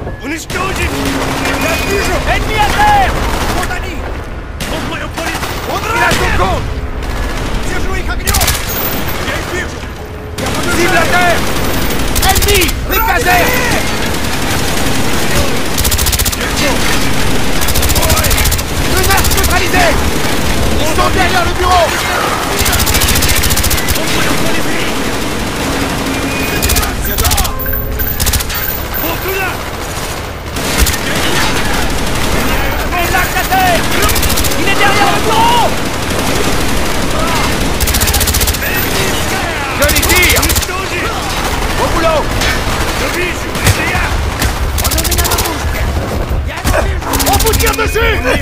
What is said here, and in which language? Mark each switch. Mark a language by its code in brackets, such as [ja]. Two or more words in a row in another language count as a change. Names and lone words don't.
[ru] Уничтожить! Я вижу! [fr] Ennemi à terre! [ru] Вот они! Он в моем поле! Он ранен! Держу их огнем! Я их вижу! Я подожду! [fr] Cible à terre! Ennemi! Décasé! Menace neutralisée! Ils sont derrière le bureau! [ru] Он в моем поле зрения! Сюда! Вот туда! [fr] Il est derrière le bureau! Joli tir! Au boulot! On vous tire dessus!